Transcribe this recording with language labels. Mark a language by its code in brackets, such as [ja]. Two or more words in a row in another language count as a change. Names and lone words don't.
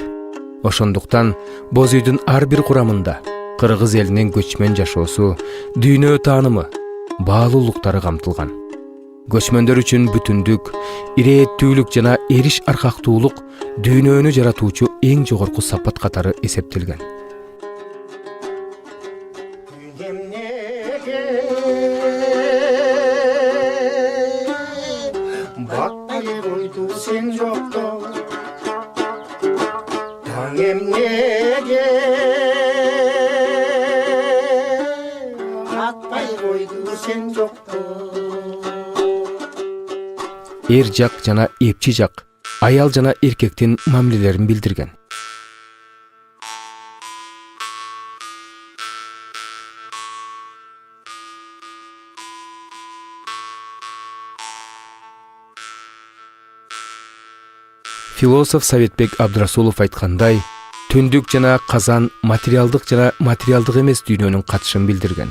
[ky] Ошондуктан боз үйдүн ар бир курамында кыргыз элинин көчмөн жашоосу, дүйнө таанымы, баалуулуктары камтылган. Көчмөндөр үчүн бүтүндүк, ирээттүүлүк жана эриш аркактуулук дүйнөнү жаратуучу эң жогорку сапат катары эсептелген. Сен жокто таңым неге атпай койду сен жокто. Эр жак жана эпчи жак аял жана эркектин мамилелерин билдирген. Философ Советбек Абдрасулов айткандай, түндүк жана казан материалдык жана материалдык эмес дүйнөнүн катышын билдирген.